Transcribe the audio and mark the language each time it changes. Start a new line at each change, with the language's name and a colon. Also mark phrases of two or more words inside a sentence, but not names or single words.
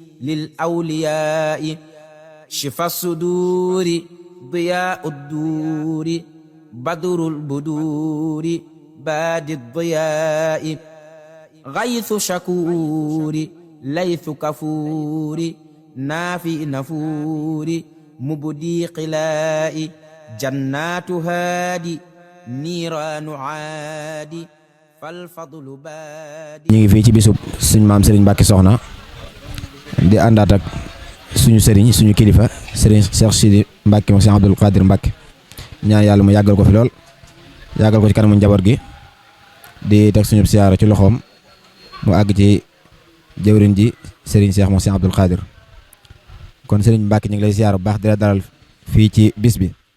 Arabic: للأولياء شفى الصدور ضياء الدور بدر البدور بادي الضياء غيث شكور ليث كفور نافي نفور مبدي قلاء جنات هادي نيران عادي فالفضل بادي.
Wolof: ñu ngi fii ci bisub suñu maam Serigne Mbacké Soxna di àndaat ak suñu sëriñ suñu kilifa Serigne Cheikh Sidi Mbacké moom Cheikh Abdoul Qadir Mbacké ñaan yàlla mu yàggal ko fi lool yàggal ko ci kanamu njaboot gi di teg suñu siyaara ci loxoom mu àgg ci jëwriñ ji Serigne Cheikh moom Cheikh Abdoul Qadir kon Serigne Mbacké ñu ngi lay siyaara bu baax di la dalal fii ci bis bi